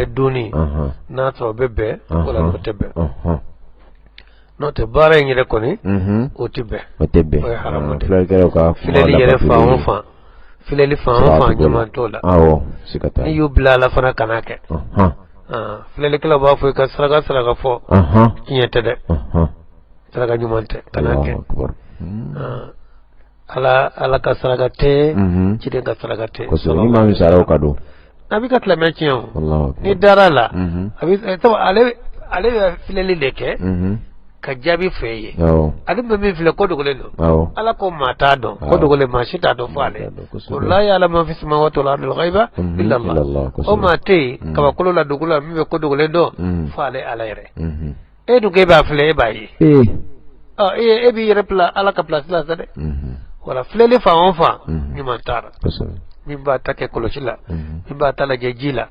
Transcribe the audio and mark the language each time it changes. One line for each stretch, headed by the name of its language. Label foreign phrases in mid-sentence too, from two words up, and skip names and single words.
Bambara: dunni n'a sɔrɔ o bɛ bɛn wala n'o tɛ bɛn n'o tɛ baara in yɛrɛ kɔni o tɛ bɛn o ye haramu de filɛli yɛrɛ fan o fan filɛli fan o fan ɲuman t'o la n'i y'u bila a la fana kan'a kɛ filɛlikɛlaw b'a fɔ i ka saraka fɔ tiɲɛ tɛ dɛ saraka ɲuman tɛ kan'a kɛ ala ka saraka tɛ ciden ka saraka tɛ ni maa min sara o ka don a b'i ka silamɛ tiɲɛ o n'i dara la ale bɛ filɛli de kɛ ka jaabi fɛ ye ale bɛ min filɛ ko dogolen don ala ko maa t'a dɔn ko dogolen maa si t'a dɔn fɔ ale la
Arabic: يعلم ما في السماوات والأرض الغيب إلا الله
Bambara: o maa tɛ yen kabakolo la dugu la min bɛ ko dogolen dɔn fɔ ale ala yɛrɛ e dun k'e b'a filɛ e b'a ye e b'i yɛrɛ bila ala ka place la sa dɛ wala filɛli fan o fan ɲuman t'a la min b'a ta kɛ kɔlɔsi la min b'a ta lajɛ ji la